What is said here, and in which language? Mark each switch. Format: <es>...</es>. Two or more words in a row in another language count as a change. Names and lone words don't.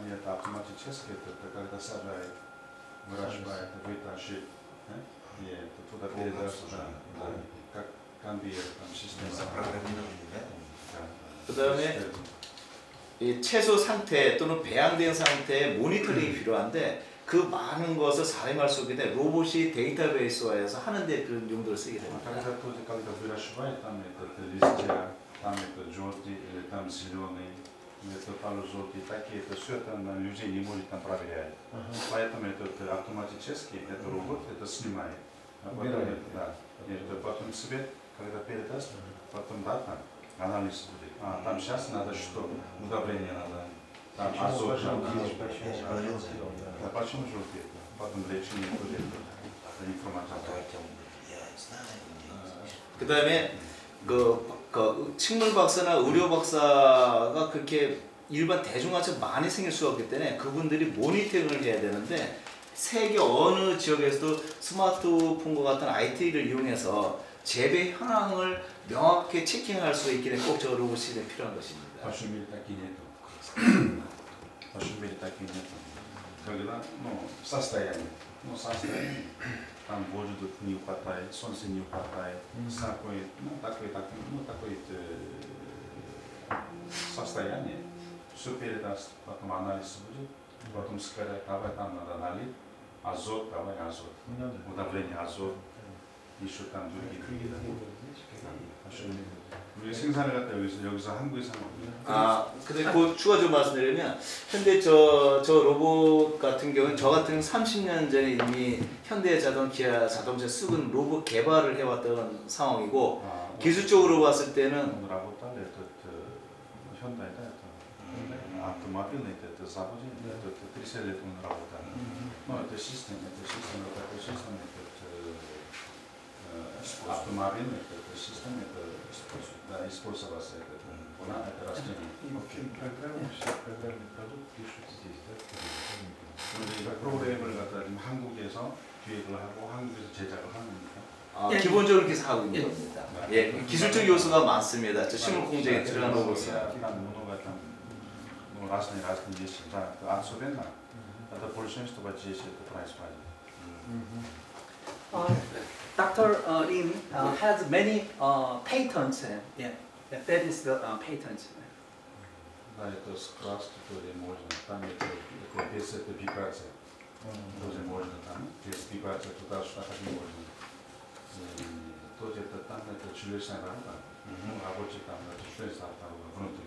<ko>그다음에 이 채소 상태 또는 배양된 상태의 모니터링이 필요한데 그 많은 것을 사람이 할 수 없기 때문에 로봇이 데이터베이스화해서 하는데 그런 용도를 쓰게 됩니다.</ko> <ru>это полужелтые такие, это все это людей не может там проверять. Поэтому этот автоматически, этот робот это снимает. Потом цвет, когда передаст, потом дата, анализ будет. Там сейчас надо что? Удобрение надо. Там азот. Почему желтые? Потом лечение будет. информация.</ru> <ko>그 다음에 그 식물 박사나 의료 박사가 그렇게 일반 대중한테 많이 생길 수가 없기 때문에 그분들이 모니터링을 해야 되는데 세계 어느 지역에서도 스마트폰과 같은 IT를 이용해서 재배 현황을 명확하게 체킹할 수 있기 때문에 꼭 저 로봇이 필요한 것입니다.</ko> <ru>Когда, состояние, там воду не хватает, солнца не хватает, такое состояние, все передаст, потом анализ будет, потом сказать, давай там надо налить, азот, давай азот, удобрение азот, еще там другие.</ru> <ko>우리 생산을 갖다 여기서 한국에서 하는 근데 그 추가적으로 말씀드리면 현대 저 로봇 같은 경우는 저 같은 30년 전에 이미 현대자동, 기아 자동차 쓰고 로봇 개발을 해왔던 상황이고 기술적으로 봤을 때는</ko> <ru>автомобильный это заводе, это 30 лет он работает. Но это система, автомобильный это система, это использовался это растение. Программный продукт пишут здесь, да?</ru> <ko>프로그램을 갖다 한국에서 기획을 하고 한국에서 제작을 하니까. 기본적으로 이렇게 하고 있는 겁니다. 예, 기술적 요소가 많습니다. 저 식물 공장에 들어간 로봇은.</ko> <ru>Разные вещи, да, особенно это большинство здесь это происходит.</ru> <en>Dr. Lim has many patents. That is the patent.</en> <ru>Да, это скрас, который можно, там это без этой вибрации. тоже можно там, без прибавить туда, что так не можно. Тоже это там это чудесная работа, рабочий там это чудесная работа внутри.</ru>